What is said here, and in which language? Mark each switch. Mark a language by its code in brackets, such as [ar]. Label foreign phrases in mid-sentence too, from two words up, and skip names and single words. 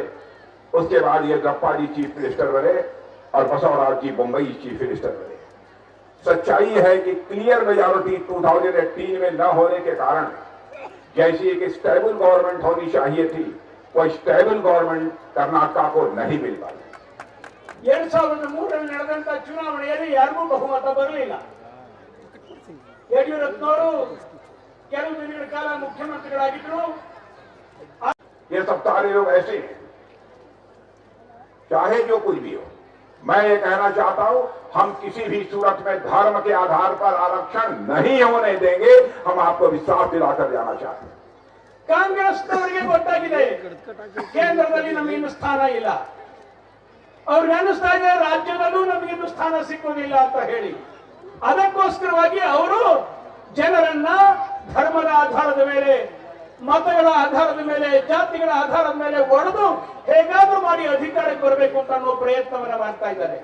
[hi] उसके बाद येदियुरप्पा जी [en] chief minister [hi] बने, और बसवराज जी मुंबई [en] chief minister [hi] बने। सच्चाई है कि [en] clear majority [hi] 2018 में न होने के कारण जैसी एक [en] stable government [hi] होनी चाहिए थी, वो [en] stable government [hi] कर्नाटक को नहीं मिल पाई। [kn] 2003 ನಡೆದಂತ ಚುನಾವಣೆಯಲ್ಲಿ ಯಾರಿಗೂ ಬಹುಮತ ಬರಲಿಲ್ಲ. ಯಡಿಯೂರಪ್ಪನವರು ಕೆಲವು ದಿನಗಳ ಕಾಲ ಮುಖ್ಯಮಂತ್ರಿಗಳಾಗಿದ್ದರು. [hi] ये सब सारे लोग ऐसे हैं, चाहे जो कुछ भी हो। मैं ये कहना चाहता हूं, हम किसी भी सूरत में धर्म के आधार पर आरक्षण नहीं होने देंगे। हम आपको विश्वास दिलाकर जाना चाहते हैं। [kn] ಕಾಂಗ್ರೆಸ್ನವರಿಗೆ ಗೊತ್ತಾಗಿದೆ ಕೇಂದ್ರದಲ್ಲಿ ನಮಗಿನ್ನು ಸ್ಥಾನ ಇಲ್ಲ, ಅವ್ರಿಗೆ ಅನಿಸ್ತಾ ಇದೆ ರಾಜ್ಯದಲ್ಲೂ ನಮಗಿನ್ನು ಸ್ಥಾನ ಸಿಕ್ಕುವುದಿಲ್ಲ ಅಂತ ಹೇಳಿ. ಅದಕ್ಕೋಸ್ಕರವಾಗಿ ಅವರು ಜನರನ್ನ ಧರ್ಮದ ಆಧಾರದ ಮೇಲೆ, ಮತಗಳ ಆಧಾರದ ಮೇಲೆ, ಜಾತಿಗಳ ಆಧಾರದ ಮೇಲೆ ಒಡೆದು ಹೇಗಾದ್ರೂ ಮಾಡಿ ಅಧಿಕಾರಕ್ಕೆ ಬರಬೇಕು ಅಂತ ಅನ್ನೋ ಪ್ರಯತ್ನವನ್ನ ಮಾಡ್ತಾ ಇದ್ದಾರೆ.